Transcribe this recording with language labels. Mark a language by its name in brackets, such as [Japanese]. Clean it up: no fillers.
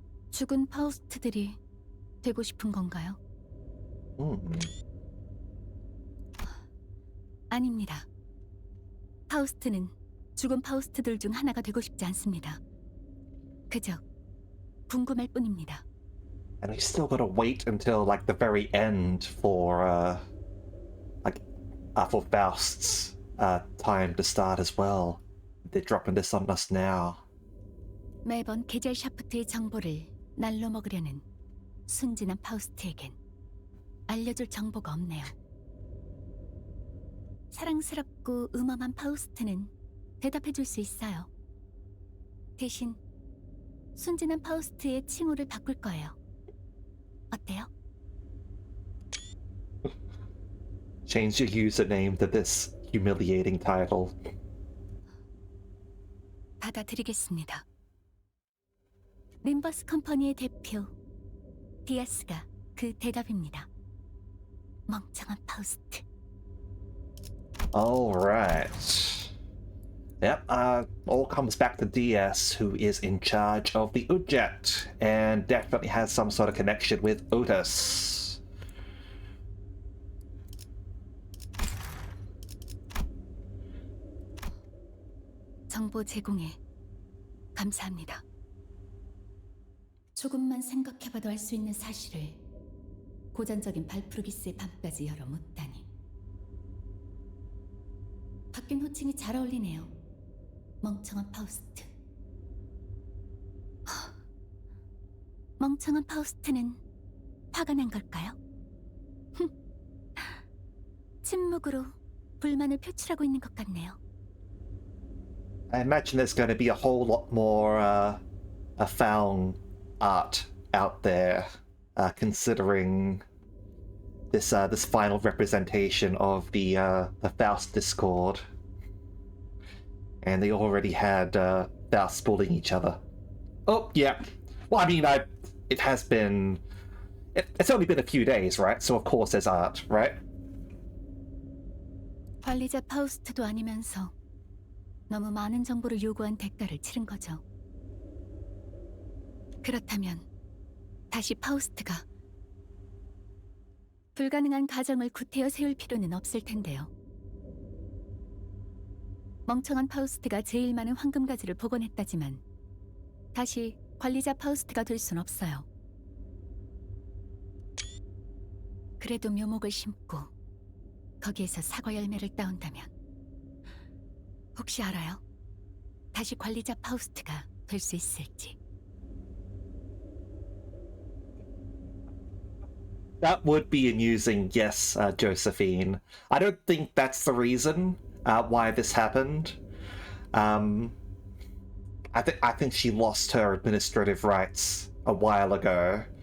[Korean] 죽은 파우스트들이 되고 싶은 건가요? 아닙니다. 파우스트는 죽은 파우스트들 중 하나가 되고 싶지 않습니다. 그저 궁금할 뿐입니다. [English] And we still gotta wait until like the very end for for Faust's time to start as well. They're dropping this on us now. [Korean] 매번 게젤 샤프트의 정보를 날로 먹으려는 순진한 파우스트에겐 알려줄 정보가 없네요. 사랑스럽고 음험한 파우스트는 대답해줄 수 있어요. 대신 순진한 파우스트의 칭호를 바꿀 거예요. 어때요? [English] Change your username to this humiliating title. [Korean] 받아들이겠습니다. 림버스 컴퍼니의 대표 디아스가 그 대답입니다. 멍청한 파우스트. [English] All right. Yep. All comes back to DS, who is in charge of the Udjet, and definitely has some sort of connection with Otis. [Korean] 정보 제공에 감사합니다. 조금만 생각해봐도 알 수 있는 사실을 고전적인 발프루기스의 밤까지 열어묻다니. 바뀐 호칭이 잘 어울리네요. 멍청한 파우스트. 멍청한 파우스트는 화가 난 걸까요? 침묵으로 불만을 표출하고 있는 것 같네요. [English] I imagine there's going to be a whole lot more found art out there, considering this final representation of the Faust Discord, and they already had Faust bullying each other. Oh yeah, well I mean it has been it's only been a few days, right? So of course there's art, right? [Korean] 관리자 파우스트도 아니면서 너무 많은 정보를 요구한 대가를 치른 거죠. 그렇다면 다시 파우스트가 불가능한 가정을 구태여 세울 필요는 없을 텐데요. 멍청한 파우스트가 제일 많은 황금가지를 복원했다지만 다시 관리자 파우스트가 될 순 없어요. 그래도 묘목을 심고 거기에서 사과 열매를 따온다면 혹시 알아요? 다시 관리자 파우스트가 될 수 있을지. [English] That would be amusing, yes, Josephine. I don't think that's the reason why this happened. I think she lost her administrative rights a while ago.